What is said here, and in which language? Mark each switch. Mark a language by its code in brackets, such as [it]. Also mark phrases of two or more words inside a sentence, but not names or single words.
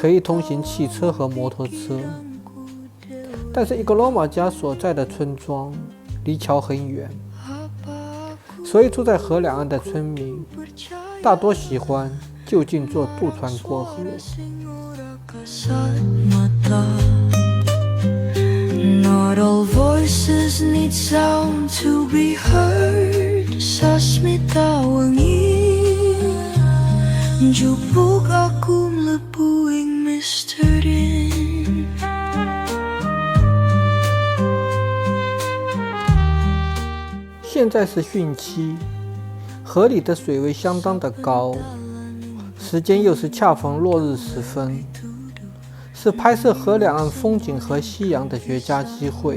[zh] 以通行汽车和摩托车，但是一个罗马家所在的村庄离桥很远，所以住在河两岸的村民大多喜欢就近坐渡船过河。 [en] Not all voices need sound to be heard. [jv] Sasmita wangi jupuk aku mlepuing misteri. [zh] 现在是汛期，河里的水位相当的高，时间又是恰逢落日时分，是拍摄河两岸风景和夕阳的绝佳机会。